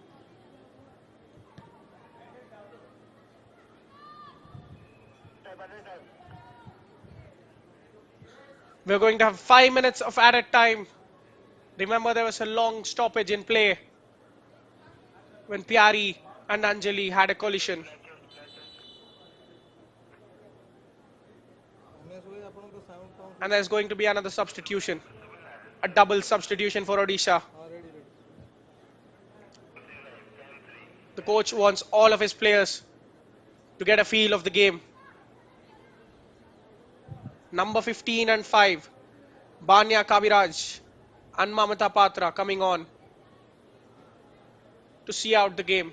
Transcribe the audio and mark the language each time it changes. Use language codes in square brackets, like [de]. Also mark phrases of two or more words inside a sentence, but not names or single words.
[en] We're going to have 5 minutes of added time. Remember, there was a long stoppage in play when Pyari and Anjali had a collision. [or] उमेश भाई ଆପଣଙ୍କ ସାଉଣ୍ଡ କମ୍ [en] And there's going to be another substitution. A double substitution for Odisha. [or] ହଁ [en] ready ready The coach wants all of his players to get a feel of the game. Number 15 and 5, Banya Kaviraj and Mamata Patra coming on to see out the game.